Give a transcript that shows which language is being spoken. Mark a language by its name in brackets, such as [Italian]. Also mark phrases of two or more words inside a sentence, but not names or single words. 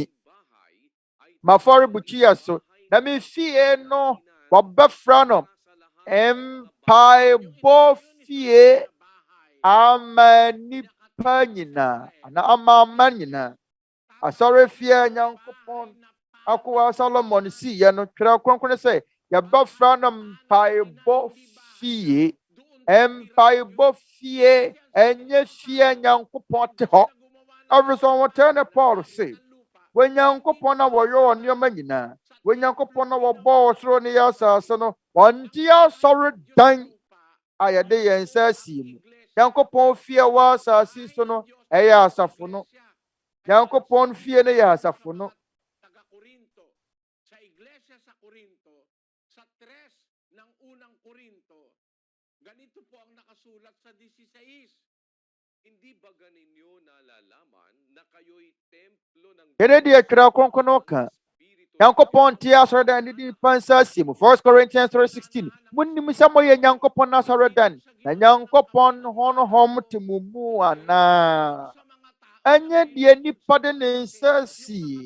[Akan] Mafɔrebukyi so na me fie no wɔbɛfra no mpaebɔ fie ama nipa nyinaa ana ama nyinaa. Asɔre fie Nyankopɔn akowa Solomon si yɛ no Twerɛ Kronkron sɛ yɛbɛfra no mpaebɔ fie. Mpaebɔ fie ɛnyɛ fie Nyankopɔn te hɔ. [English] Everyone will tell Paul say [Akan] Onyankopɔn na wɔyɛ nneɛma nyinaa. Onyankopɔn na wɔbɔ ɔsoro ne yasase no. Ɔnte asɔre dan a yɛde yɛn nsa asie mu. Nyankopɔn fie wɔ asase so no ɛyɛ asafo no. Nyankopɔn fie ne yɛ asafo no. [Filipino] Ganito po ang nakasulat sa 16. Hindi ba ganinyo nalalaman na kayo'y templo ng [Akan] Twerɛ Kronkron no ka. Nyankopɔn te asɔre dan ne di pansa asie mu. 1 Corinthians 3:16. Munnim sɛ moyɛ Nyankopɔn asɔre dan. Na Nyankopɔn honhom te mu mu ana. Ɛnyɛ deɛ nipa de ne nsa asie.